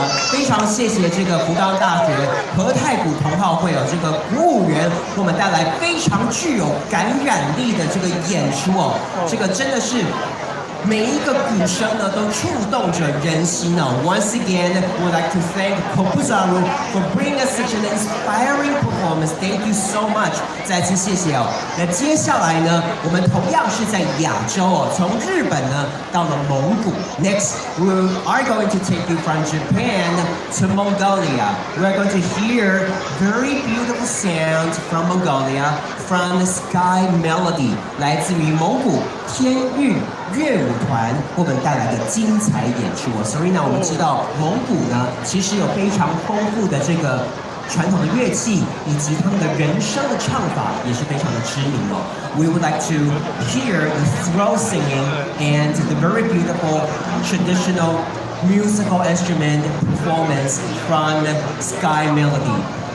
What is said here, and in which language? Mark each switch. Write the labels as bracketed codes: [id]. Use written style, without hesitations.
[zh] 非常谢谢这个福冈大学和太鼓同好会这个鼓舞员，给我们带来非常具有感染力的这个演出这个真的是。每一个鼓声呢，都触动着人心哦。 [en] Once again, we'd like to thank Kobuzaru for bringing us such an inspiring performance. Thank you so much. [zh] 再次谢谢哦。那接下来呢，我们同样是在亚洲从日本呢到了蒙古。 [en] Next, we are going to take you from Japan to Mongolia. We are going to hear very beautiful sounds from Mongolia, from the Sky Melody. [zh] 来自于蒙古天域乐舞团为我们带来的精彩演出Serena，我们知道蒙古呢，其实有非常丰富的这个传统的乐器，以及他们的人声的唱法也是非常的知名 [en] We would like to hear the throat singing and the very beautiful traditional musical instrument performance from Sky Melody。